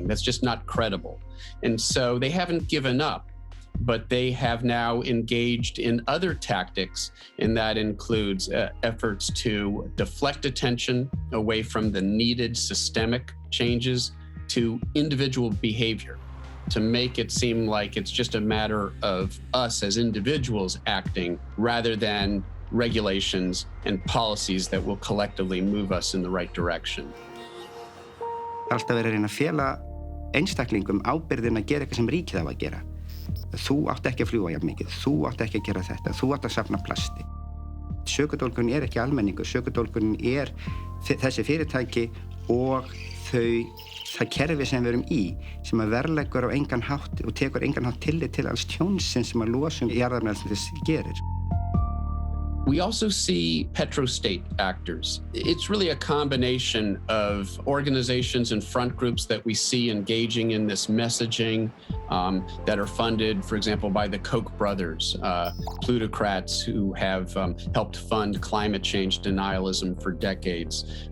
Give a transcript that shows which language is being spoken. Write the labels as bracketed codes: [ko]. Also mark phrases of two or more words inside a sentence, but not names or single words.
[en] That's just not credible. And so they haven't given up, but they have now engaged in other tactics, and that includes efforts to deflect attention away from the needed systemic changes to individual behavior, to make it seem like it's just a matter of us as individuals acting rather than regulations and policies that will collectively move us in the right direction. [is] Alltaf verið að reyna að fela einstaklingum ábyrgðin að gera eitthvað sem ríkið á að gera. Þú átt ekki að fljúga jafn mikið, þú átt ekki að gera þetta, þú átt að safna plasti. Sökudólgurinn ekki almenningur, sökudólgurinn þessi fyrirtæki og það kerfi sem við erum í, sem að verðleggur á engan hátt og tekur engan hátt tillit til alls tjónsins sem að losun jarðefnaeldsneytis gerir. [en] We also see petrostate actors. It's really a combination of organizations and front groups that we see engaging in this messaging that are funded, for example, by the Koch brothers, plutocrats who have helped fund climate change denialism for decades.